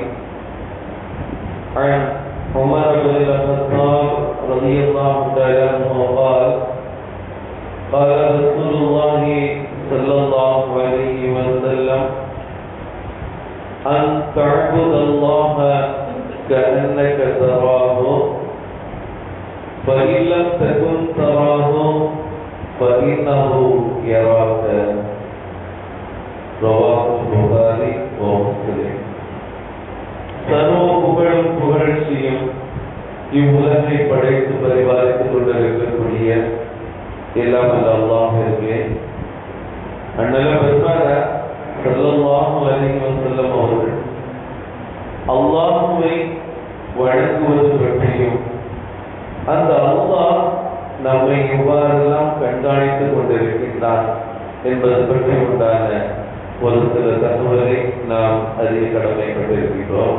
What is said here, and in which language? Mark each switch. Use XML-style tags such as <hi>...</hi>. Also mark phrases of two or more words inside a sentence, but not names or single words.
<ar>عن عمر بن الخطاب رضي الله تعالى عنه قال: قال رسول الله صلى الله عليه وسلم: أن تعبد الله كأنك تراه فإن لم تكن تراه فإنه يراك. رواه البخاري ومسلم.</ar> <ta>சர்வ புகழும் புகழ்ச்சியும் இவ்வுலகை படைத்து பரிபாலித்துக் கொண்டிருக்கக்கூடிய எல்லாம் அல்ல அல்லாஹ்விற்கு. அண்ணல பெருமாள்</ta> <ar>صلى الله عليه وسلم</ar> <ta>அவர்கள் அல்லாஹ்வை வணங்குவது பற்றியும் அந்த அல்லாஹ் நம்மை எவ்வாறெல்லாம் கண்காணித்துக் கொண்டிருக்கின்றான் என்பது பற்றி உண்டான ஒரு சில தகவலை நாம் அறிய கடமைப்பட்டிருக்கிறோம்.</ta>